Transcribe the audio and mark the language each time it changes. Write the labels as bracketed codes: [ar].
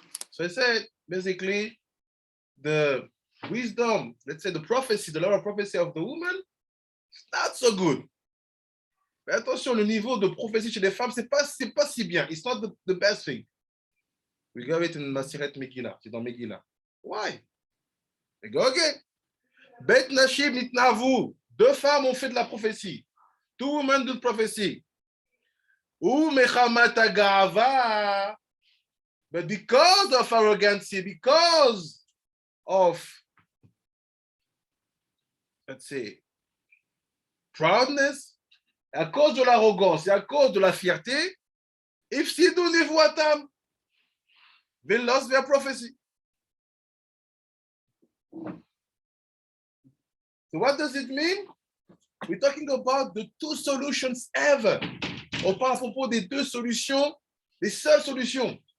[en] So it said, basically, the wisdom, let's say the prophecy, the law of prophecy of the woman, not so good. [fr] Mais attention, le niveau de prophétie chez les femmes, c'est pas si bien. [en] It's not the best thing. We got it in Masiret Megillah. [fr] C'est dans Megillah. [en] Why? We go again. [he] Bet Nashim Nitnavu. [fr] 2 femmes ont fait de la prophétie. [en] 2 women do prophecy. [he] Ou Mechamata Gava. [en] But because of arrogancy, because of, let's say, proudness, [fr] à cause de l'arrogance et à cause de la fierté, [en] if she do nivuatam, they lost their prophecy. So what does it mean? We're talking about the 2 solutions ever. [fr] On parle à propos des deux solutions, les seules solutions.